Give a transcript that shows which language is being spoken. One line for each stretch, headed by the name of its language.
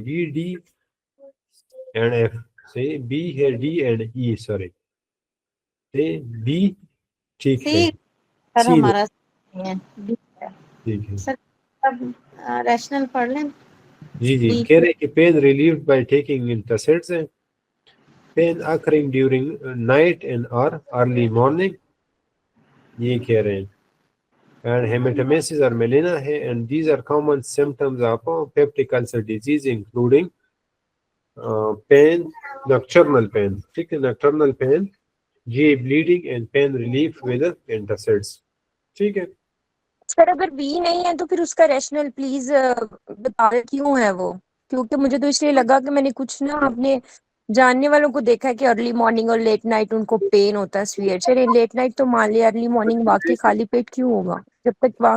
Urdu: B D and F سے, be ہے D and E, sorry be ٹھیک ہے. سی سر سی ہمارا نہیں ہے. ٹھیک ہے. سر اب ریشنل پڑھ لیں. جی کہہ رہے کہ
English: pain relieved by taking antacids
Urdu: ہیں.
English: pain occurring during night and or early morning,
Urdu: یہ کہہ رہے ہیں.
English: And hematemesis or melena ہے, and these are common symptoms of peptic ulcer disease including pain, nocturnal pain, ٹھیک ہے, nocturnal pain, GI bleeding and pain relief with antacids.
Urdu: ٹھیک ہے. سر اگر بی نہیں ہے تو پھر اس کا ریشنل پلیز بتا کیوں ہے وہ, کیونکہ مجھے تو اس لیے لگا کہ میں نے کچھ نا اپنے جاننے والوں کو دیکھا ہے کہ ارلی مارننگ اور لیٹ نائٹ ان کو پین ہوتا ہے سویئر. چلے لیٹ نائٹ تو مان لیا, ارلی مارننگ واقعی خالی پیٹ کیوں ہوگا جب تک وہاں